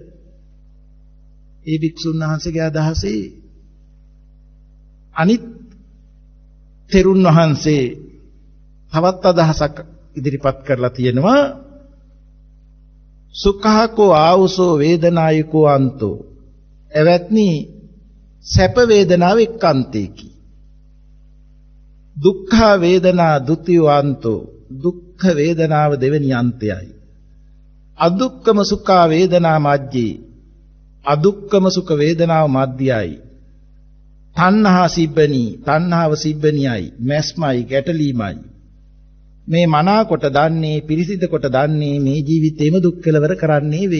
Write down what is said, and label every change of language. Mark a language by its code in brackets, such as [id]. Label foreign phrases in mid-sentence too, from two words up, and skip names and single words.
[si] ඒ භික්ෂුන් වහන්සේගේ අදහසේ අනිත් තෙරුන් වහන්සේ තවත් අදහසක් ඉදිරිපත් කරලා තියෙනවා. [pi] සුඛාකෝ ආවුසෝ වේදනායකෝ අන්තෝ. [si] එවත්නි සැප වේදනාව එක්කන්තේකි. [pi] දුක්ඛ වේදනා ဒ ුතියෝ අන්තෝ. [si] දුක්ඛ වේදනාව දෙවෙනි අන්තයයි. [pi] අදුක්කම සුඛා වේදනා මජ්ජේ. [si] අදුක්කම සුඛ වේදනාව මධ්‍යයයි. තණ්හාව සිබ්බණියයි මැස්මයි ගැටලීමයි. මේ මනාකොට දන්නේ පිරිසිදු කොට දන්නේ මේ ජීවිතේම දුක් කෙලවර කරන්නේ වෙයි.